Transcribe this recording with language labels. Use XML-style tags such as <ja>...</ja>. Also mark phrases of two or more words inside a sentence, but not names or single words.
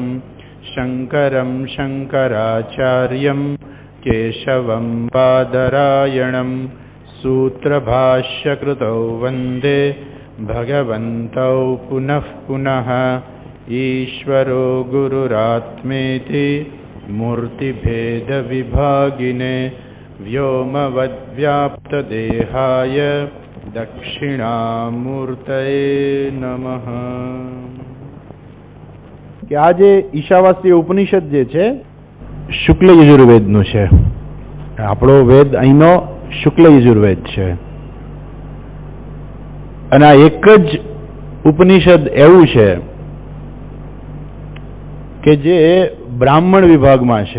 <sa>शङ्करं शङ्कराचार्यं केशवं बादरायणं सूत्रभाष्यकृतौ वन्दे भगवन्तौ पुनः पुनः। ईश्वरो गुरुरात्मेति मूर्तिभेदविभागिने व्योमवद्व्याप्तदेहाय दक्षिणामूर्तये नमः।</sa> <gu>કે આ જે ઈશાવાસ્ય ઉપનિષદ જે છે શુક્લ યજુર્વેદનું છે. આપણો વેદ અહીંનો શુક્લ યજુર્વેદ છે અને આ એક જ ઉપનિષદ એવું છે કે જે બ્રાહ્મણ વિભાગમાં છે.</gu>